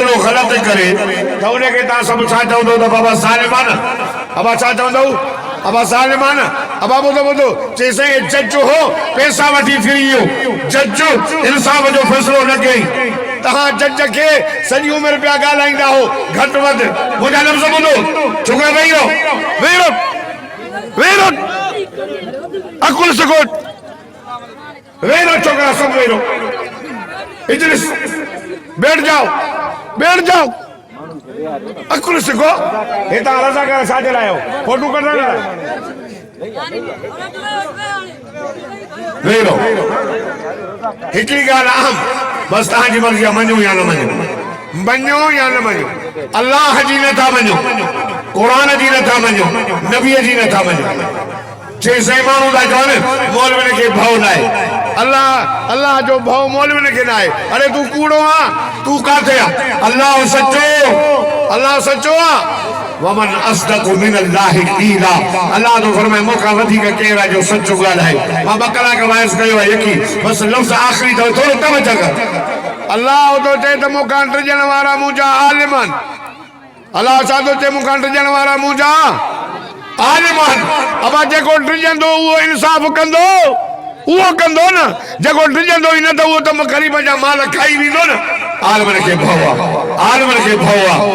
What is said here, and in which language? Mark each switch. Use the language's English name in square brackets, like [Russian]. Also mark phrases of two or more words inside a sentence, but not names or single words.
[Sindhi] उनखे तव्हां सभु छा चवंदो त बाबा ज़ालिमान अबा छा चवंदव अबा ज़ालिमान अबा ॿुधो चईं जज हो पैसा वठी फिरी वियो जज इंसाफ़ जो फ़ैसिलो न कयईं तव्हां जज खे सॼी उमिरि पिया ॻाल्हाईंदा हो घटि वधि मुंहिंजा लफ़्ज़ ॿुधो छोकिरा वेही रहो अकुल सकोट वेही रहो छोकिरा सभु वेही रहो इजलिस [Urdu] بیٹھ جاؤ [Sindhi] अकुल सिखो हितां रज़ा करे छा जे लाइ आयो फोटू कढण लाइ वेही रहो हिकिड़ी ॻाल्हि अहम बसि तव्हांजी मर्ज़ी आहे मञो या न मञो अल्लाह जी नथा मञो क़ुरान जी नथा मञो नबीअ जी नथा मञो चई माण्हू था चवनि मौलवी खे भउ न आहे अल्लाह जो भउ मौलवी खे न आहे अरे तूं कूड़ो आहे तूं काथे आहे अल्लाह सचो आहे [Arabic] ومن أصدق من الله قيلا [Sindhi] अल्लाह तो फरमाए मूंखां वधीक केरु आहे जो सचो ॻाल्हाए मां 2 कलाक वाइस कयो आहे यकी बसि लफ़्ज़ आख़िरी अथव थोरो तवजो कर अल्लाह तो चए त मूंखां टिजण वारा मुंहिंजा आलिम आहिनि अल्लाह छा थो चए मूंखां टिजण वारा मुंहिंजा आलिम आहिनि अबा जेको टिजंदो उहो इंसाफ़ कंदो न जेको टिजंदो ई न त उहो त ग़रीब जा माल खाई वेंदो न आलिमनि खे भउ आहे